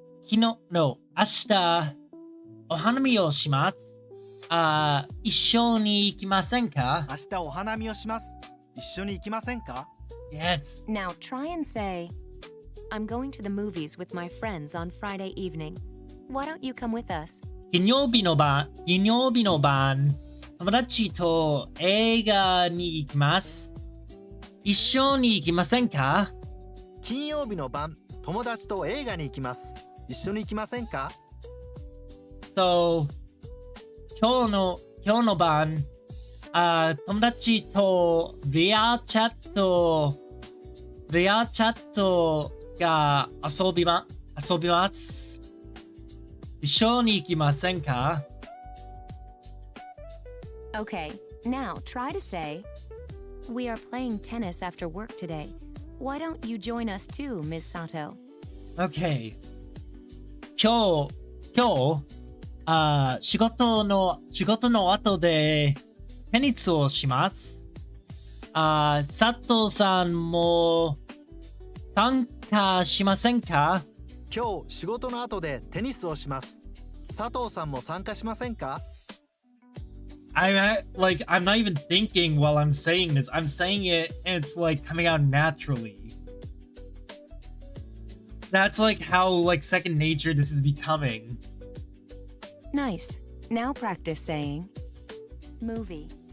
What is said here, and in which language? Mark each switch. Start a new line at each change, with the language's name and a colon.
Japanese: 明日お花見をします。一緒に行きませんか明日お花見をします。一緒に行きませんか？
English: Yes. Now try and say, I'm going to the movies with my friends on Friday evening. Why don't you come with us?
Japanese: 金曜日の晩、友達と映画に行きます。一緒に行きませんか？金曜日の晩、友達と映画に行きます。一緒に行きませんか？
English: So,
Japanese: 今日の晩、友達とビアチャットが遊びます。一緒に行きませんか？
English: Okay, now try to say, we are playing tennis after work today. Why don't you join us too, Ms. Sato? Okay.
Japanese: 今日、仕事の後でテニスをします。佐藤さんも参加しませんか？今日仕事の後でテニスをします。佐藤さんも参加しませんか？
English: I'm not even thinking while I'm saying this. I'm saying it and it's like coming out naturally. That's like how like second nature this is becoming. Nice. Now practice saying movie.